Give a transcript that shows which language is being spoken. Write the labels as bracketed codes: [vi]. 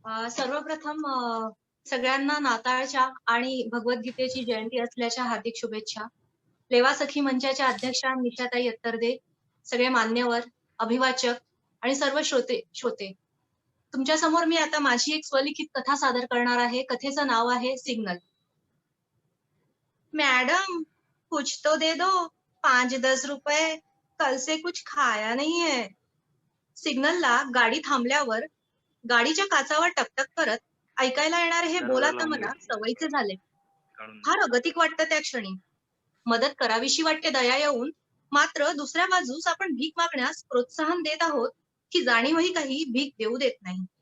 [mr] सर्वप्रथम सगळ्यांना नाताळच्या आणि भगवद्गीतेची जयंती असल्याच्या हार्दिक शुभेच्छा. लेवा सखी मंचाच्या अध्यक्षा निशाताई अत्तरदे, सगळे मान्यवर, अभिवाचक आणि सर्व श्रोते, तुमच्या समोर मी आता माझी एक स्वलिखित कथा सादर करणार आहे. कथेचं नाव आहे सिग्नल. [hi] मैडम कुछ तो दे दो, 5-10 रुपए, कल से कुछ खाया नहीं है. [mr] सिग्नलला गाडी थांबल्यावर गाडीच्या काचावर टकटक करत ऐकायला येणारे हे बोल आता मला सवयीचे झाले. फार अगतिक वाटतं त्या क्षणी. मदत करावीशी वाटते दया येऊन, मात्र दुसऱ्या बाजूस आपण भीक मागण्यास प्रोत्साहन देत आहोत की जाणीवही काही भीक देऊ देत नाही.